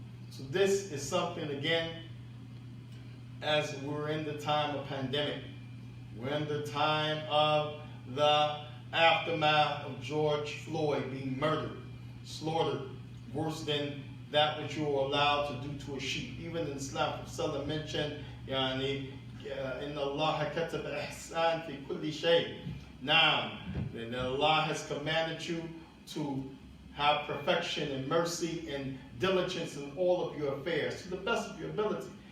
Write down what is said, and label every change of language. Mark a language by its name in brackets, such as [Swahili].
[English] So this is something, again, as we're in the time of pandemic, we're in the time of the aftermath of George Floyd being murdered, slaughtered, worse than that which you were allowed to do to a sheep. Even in Islam, Prophet mentioned, [Arabic] yani, إن الله كتب إحسان في كل شيء. [English] Now, that Allah has commanded you to have perfection and mercy and diligence in all of your affairs to the best of your ability.